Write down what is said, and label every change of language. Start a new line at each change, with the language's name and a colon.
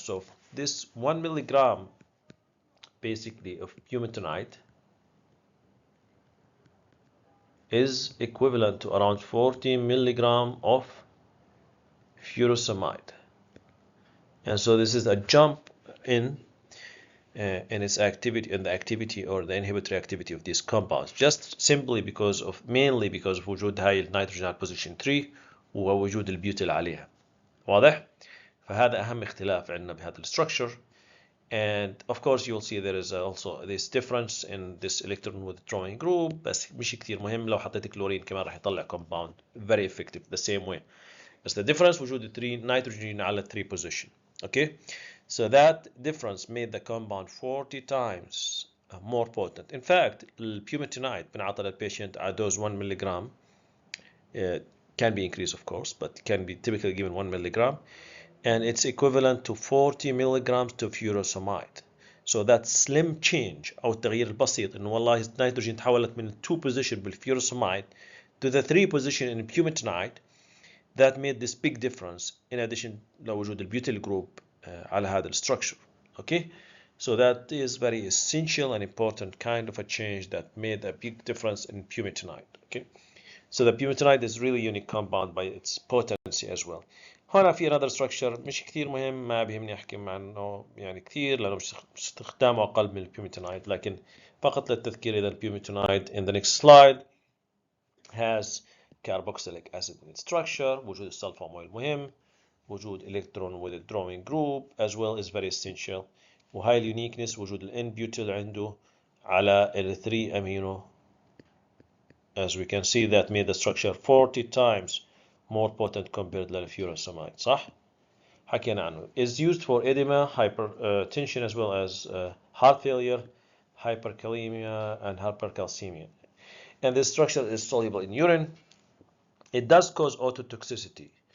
English: So this 1 milligram basically of pumetinide is equivalent to around 40 milligram of furosemide. And so this is a jump in its activity, in the activity or the inhibitory activity of these compounds, just simply because of, mainly because of
Arabic: وجود هاي النيتروجين على
English: position 3
Arabic: ووجود البيوتيل عليها. واضح؟ فهذا أهم اختلاف عندنا بهذا الستركشر.
English: And of course you'll see there is also this difference in this electron withdrawing group,
Arabic: بس مش كتير مهم. لو حطيت كلورين كمان راح يطلع
English: compound very effective the same way. بس the difference وجود 3 nitrogen على 3 position. Okay, so that difference made the compound 40 times more potent. In fact, pumetinide
Arabic: بنعطى للpatient
English: at dose 1 milligram, can be increased of course, but can be typically given 1 milligram, and it's equivalent to 40 milligrams to furosemide. So that slim change
Arabic: أو التغيير البسيط إنه والله النيتروجين تحولت من
English: 2 position بالfurosemide to the 3 position in pumetinide, that made this big difference in addition
Arabic: لوجود البيوتيل
English: group على هذا structure. Okay, so that is very essential and important kind of a change that made a big difference in pumetinide. Okay, so the pumetinide is really unique compound by its potency as well.
Arabic: هنا في
English: another structure
Arabic: مش كثير مهم، ما بيهمني احكي عنه يعني كثير لانه استخدامه اقل من البيوميتينايد، لكن فقط للتذكير اذا البيوميتينايد
English: in the next slide has carboxylic acid in its structure،
Arabic: وجود السلفامويل مهم، وجود
English: electron withdrawing group as well is very essential،
Arabic: وهاي اليونيكنس وجود ال N-butyl عنده على ال 3 amino,
English: as we can see that made the structure 40 times more potent compared للfurosemide
Arabic: صح؟ حكينا عنه.
English: Is used for edema, hypertension as well as heart failure, hyperkalemia and hypercalcemia. And this structure is soluble in urine. It does cause ototoxicity.